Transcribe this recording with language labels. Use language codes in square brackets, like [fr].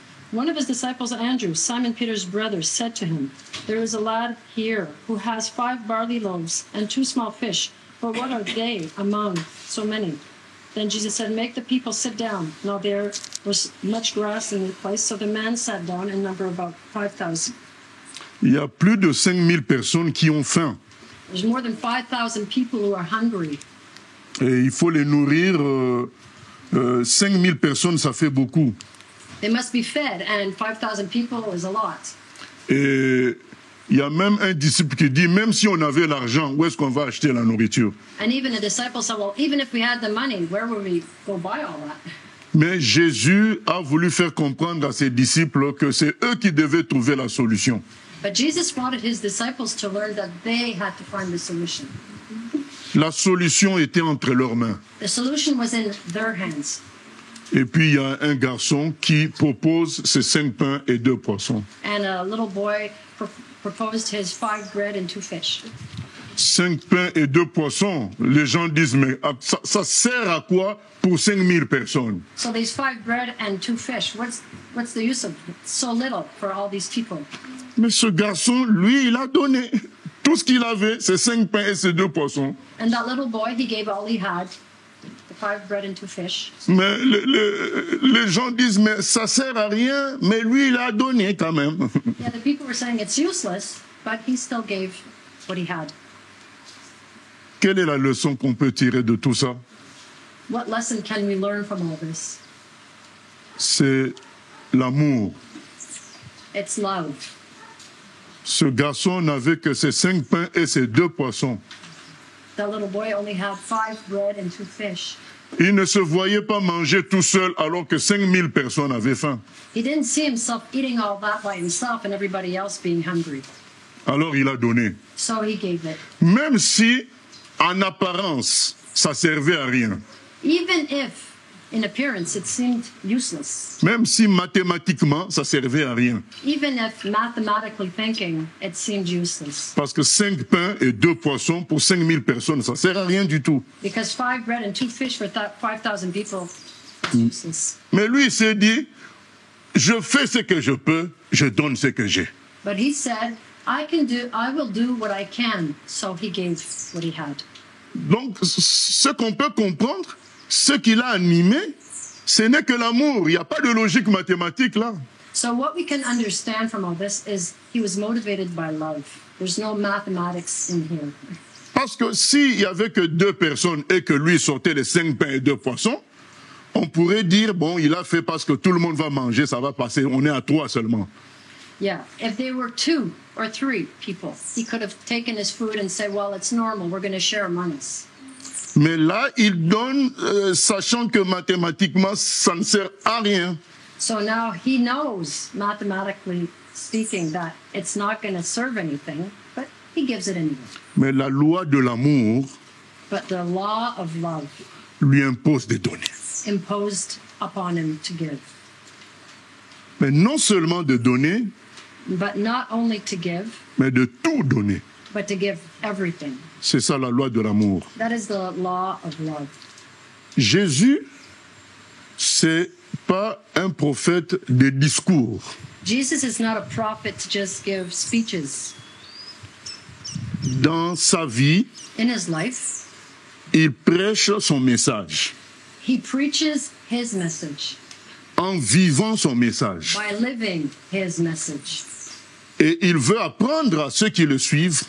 [en] One of his disciples, Andrew, Simon Peter's brother, said to him, "There is a lad here who has 5 barley loaves and 2 small fish, but what are they among so many?" Then Jesus said, "Make the people sit down." Now there was much grass in the place, so the man sat down in number about 5,000. [fr] Il y a plus de 5000 personnes qui ont faim. [en] There's more than 5,000 people who are hungry. [fr] Et il faut les nourrir. 5000 personnes, ça fait beaucoup. [en] They must be fed, and 5,000 people is a lot. [fr] Et il y a même un disciple qui dit, même si on avait l'argent, où est-ce qu'on va acheter la nourriture? [en] And even the disciples said, well, even if we had the money, where would we go buy all that? [fr] Mais Jésus a voulu faire comprendre à ses disciples que c'est eux qui devaient trouver la solution. [en] But Jesus wanted his disciples to learn that they had to find the solution. [fr] La solution était entre leurs mains. [en] The solution was in their hands. [fr] Et puis il y a un garçon qui propose ses 5 pains et 2 poissons. [en] And a little boy proposed his 5 bread and 2 fish. [fr] 5 pains et 2 poissons. Les gens disent, mais ça sert à quoi pour 5000 personnes? [en] So these 5 bread and 2 fish, what's the use of so little for all these people? [fr] Mais ce garçon, lui, il a donné. Tout ce qu'il avait, c'est 5 pains et ces 2 poissons. [en] And that little boy, he gave all he had, the 5 bread and 2 fish. [fr] Mais les gens disent, mais ça sert à rien, mais lui, il a donné quand même. [en] Yeah, the people were saying it's useless, but he still gave what he had. [fr] Quelle est la leçon qu'on peut tirer de tout ça? [en] What lesson can we learn from all this? [fr] C'est l'amour. [en] It's love. [fr] Ce garçon n'avait que ses 5 pains et ses 2 poissons. [en] That little boy only had 5 bread and 2 fish. [fr] Il ne se voyait pas manger tout seul alors que 5000 personnes avaient faim. [en] He didn't see himself eating all that by himself and everybody else being hungry. [fr] Alors il a donné. [en] So he gave it. [fr] Même si, en apparence, ça servait à rien. [en] Even if, in appearance, it seemed useless. [fr] Même si mathématiquement, ça servait à rien. [en] Even if, mathematically thinking, it seemed useless. [fr] Parce que 5 pains et 2 poissons pour 5000 personnes, ça sert à rien du tout. [en] Because 5 bread and 2 fish for 5,000 people, it's useless. [fr] Mais lui, il s'est dit, je fais ce que je peux, je donne ce que j'ai. [en] But he said, I will do what I can. So he gave what he had. [fr] Donc, ce qu'on peut comprendre, ce qui l'a animé, Ce n'est que l'amour, il n'y a pas de logique mathématique là. [en] So what we can understand from all this is he was motivated by love. There's no mathematics in here. [fr] Parce que s'il n'y avait que 2 personnes et que lui sortait les 5 pains et 2 poissons, on pourrait dire, bon, il a fait parce que tout le monde va manger, ça va passer, on est à 3 seulement. [en] Yeah, if there were 2 or 3 people, he could have taken his food and said, well, it's normal, we're going to share among us. [fr] Mais là, il donne, sachant que mathématiquement, ça ne sert à rien. [en] So now he knows, mathematically speaking, that it's not going to serve anything, but he gives it anyway. [fr] Mais la loi de l'amour [en] But the law of love [fr] lui impose de donner. [en] imposed upon him to give. [fr] Mais non seulement de donner, [en] But not only to give, [fr] mais de tout donner. [en] but to give everything. [fr] C'est ça la loi de l'amour. [en] That is the law of love. [fr] Jésus, c'est pas un prophète de discours. [en] Jesus is not a prophet to just give speeches. [fr] Dans sa vie, [en] In his life, [fr] il prêche son message. [en] he preaches his message [fr] En vivant son message. [en] by living his message. [fr] Et il veut apprendre à ceux qui le suivent